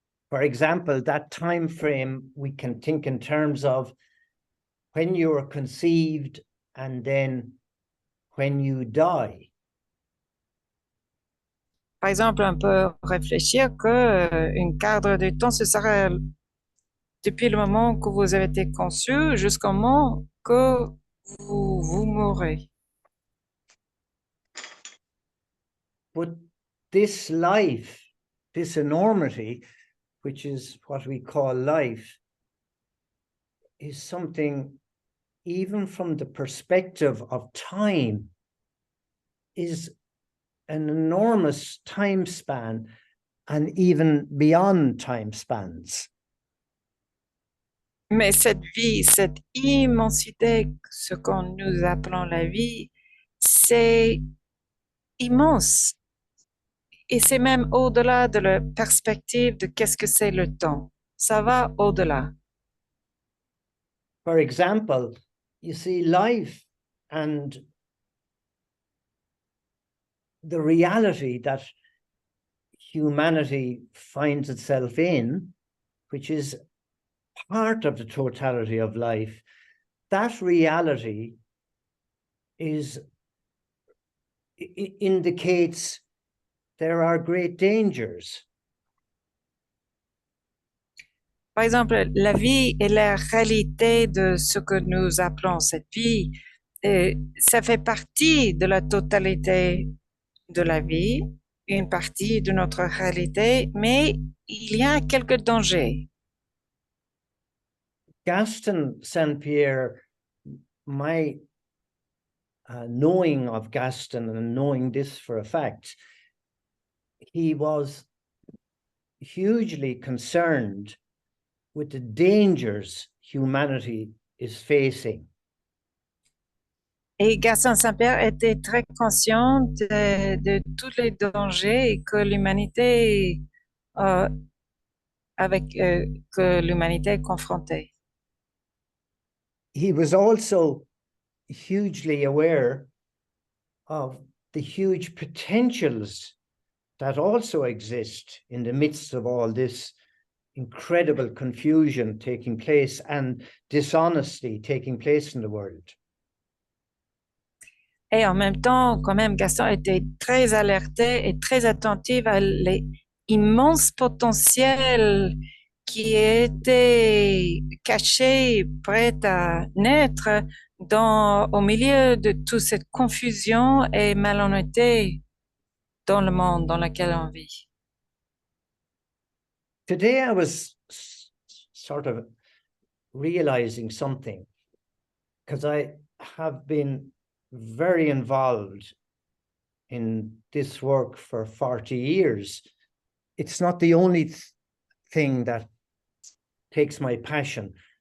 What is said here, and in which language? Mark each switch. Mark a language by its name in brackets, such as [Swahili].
[English] For example, that time frame we can think in terms of when you are conceived and then when you die. [French] Par exemple, on peut réfléchir que un cadre de temps, ce sera depuis le moment que vous avez été conçu jusqu'au moment que vous mourrez. [English] But this life, this enormity, which is what we call life, is something, even from the perspective of time, is an enormous time span and even beyond time spans. [French] Mais cette vie, cette immensité, ce que nous appelons la vie, c'est immense. Et c'est même au-delà de la perspective de qu'est-ce que c'est le temps. Ça va au-delà. [English] For example, you see, life and the reality that humanity finds itself in, which is part of the totality of life, that reality indicates there are great dangers. [French] Par exemple, la vie et la réalité de ce que nous appelons cette vie, ça fait partie de la totalité de la vie, une partie de notre réalité, mais il y a quelques dangers. [English] Gaston Saint, my knowing of Gaston and knowing this for a fact, he was hugely concerned with the dangers humanity is facing. [French] Et Gaston Saint était très conscient de tous les dangers que l'humanité euh, que l'humanité est confrontée. [English] He was also hugely aware of the huge potentials that also exist in the midst of all this incredible confusion taking place and dishonesty taking place in the world. [French] Et en même temps, quand même, Gaston était très alerté et très attentif à l'immense potentiel qui était caché, prêt à naître au milieu de toute cette confusion et malhonnêteté dans le monde dans lequel on vit. [English] Today I was sort of realizing something, because I have been very involved in this work for 40 years. It's not the only thing that takes my passion.